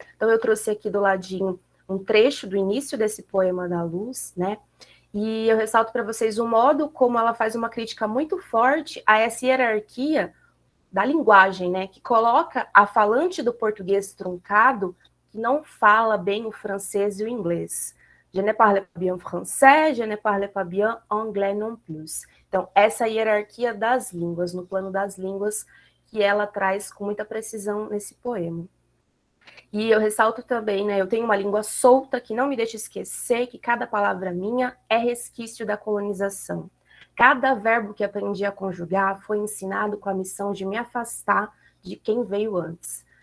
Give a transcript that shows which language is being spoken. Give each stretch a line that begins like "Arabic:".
Portuguese: Então eu trouxe aqui do ladinho um trecho do início desse poema da Luz, né? E eu ressalto para vocês o modo como ela faz uma crítica muito forte a essa hierarquia da linguagem, né, que coloca a falante do português truncado, que não fala bem o francês e o inglês.
French: Je ne parle pas bien français, je ne parle pas bien anglais non plus.
Portuguese: Então, essa hierarquia das línguas, no plano das línguas, que ela traz com muita precisão nesse poema. E eu ressalto também, né, eu tenho uma língua solta que não me deixa esquecer que cada palavra minha é resquício da colonização. Cada verbo que aprendi a conjugar foi ensinado com a missão de me afastar de quem veio antes.